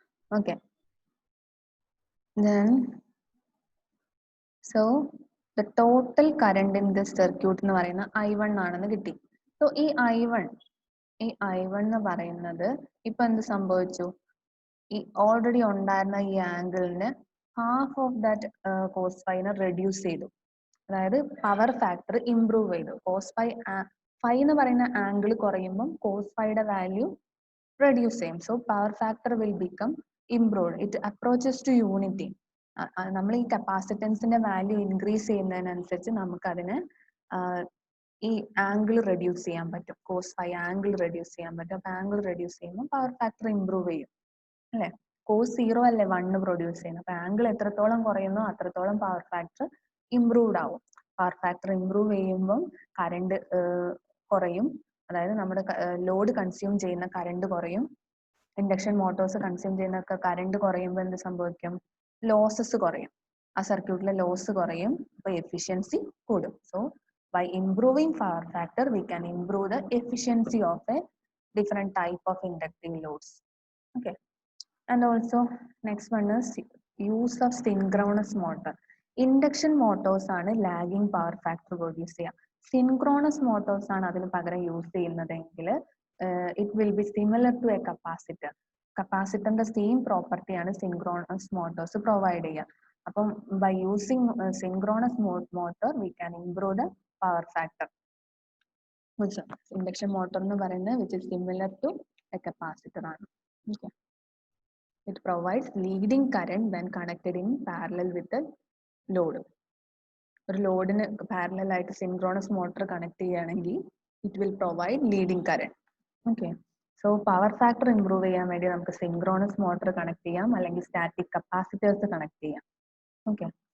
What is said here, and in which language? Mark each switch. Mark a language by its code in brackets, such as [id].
[en] okay, then so the total current in this circuit [ml] എന്ന് പറയുന്ന I1 ആണെന്ന് കിട്ടി. സോ ഈ I1 എന്ന് പറയുന്നത് ഇപ്പൊ എന്ത് സംഭവിച്ചു? ഈ ഓൾറെഡി ഉണ്ടായിരുന്ന ഈ ആംഗിളിന് half of that cos ഫൈനെ reduce ചെയ്തു. അതായത് പവർ ഫാക്ടർ ഇംപ്രൂവ് ചെയ്തു. കോസ് ഫൈ എന്ന് പറയുന്ന ആംഗിൾ കുറയുമ്പം കോസ് ഫൈയുടെ വാല്യൂ റെഡ്യൂസ് ചെയ്യും. [en] So power factor will become improved. It approaches to unity. [ml] നമ്മൾ ഈ കപ്പാസിറ്റൻസിന്റെ വാല്യൂ ഇൻക്രീസ് ചെയ്യുന്നതിനനുസരിച്ച് നമുക്ക് അതിന് ഈ ആംഗിൾ റെഡ്യൂസ് ചെയ്യാൻ പറ്റും. കോസ് ഫൈ ആംഗിൾ റെഡ്യൂസ് ചെയ്യാൻ പറ്റും. അപ്പൊ ആംഗിൾ റെഡ്യൂസ് ചെയ്യുമ്പോൾ പവർ ഫാക്ടർ ഇംപ്രൂവ് ചെയ്യും അല്ലെ. കോസ് 0 അല്ലേ 1 പ്രൊഡ്യൂസ് ചെയ്യുന്നത്. അപ്പൊ ആംഗിൾ എത്രത്തോളം കുറയുന്നോ അത്രത്തോളം പവർ ഫാക്ടർ ഇംപ്രൂവ്ഡ് ആവും. പവർ ഫാക്ടർ ഇംപ്രൂവ് ചെയ്യുമ്പം കറണ്ട് കുറയും. അതായത് നമ്മുടെ ലോഡ് കൺസ്യൂം ചെയ്യുന്ന കറണ്ട് കുറയും. ഇൻഡക്ഷൻ മോട്ടോഴ്സ് കൺസ്യൂം ചെയ്യുന്ന കറണ്ട് കുറയുമ്പോൾ എന്ത് സംഭവിക്കും? ലോസസ് കുറയും. ആ സർക്യൂട്ടിലെ ലോസ് കുറയും. അപ്പൊ എഫിഷ്യൻസി കൂടും. [en] So by improving power factor we can improve the efficiency of a different type of inductive loads. Okay. And also next one is use of synchronous motor. Induction motors ആണ് lagging power factor produce ചെയ്യുക. Synchronous motors [ml] ആണ് അതിന് പകരം use ചെയ്യുന്നതെങ്കിൽ [en] it will be similar to a capacitor. [ml] കപ്പാസിറ്ററിന്റെ same property ആണ് synchronous Motors provide ചെയ്യുക. [en] അപ്പം by using synchronous motor we can improve the power factor. Induction motor [ml] എന്ന് പറയുന്നത് [en] Which is similar to a capacitor ആണ്. Okay. It provides leading current when connected in parallel with the load. [ml] ഒരു ലോഡിന് parallel ആയിട്ട് synchronous motor connect ചെയ്യുകയാണെങ്കിൽ [en] It will provide leading current. [ml] Okay. So power factor improve ചെയ്യാൻ വേണ്ടി നമുക്ക് synchronous motor connect ചെയ്യാം, അല്ലെങ്കിൽ സ്റ്റാറ്റിക് കപ്പാസിറ്റേഴ്സ് കണക്ട് ചെയ്യാം. ഓക്കെ.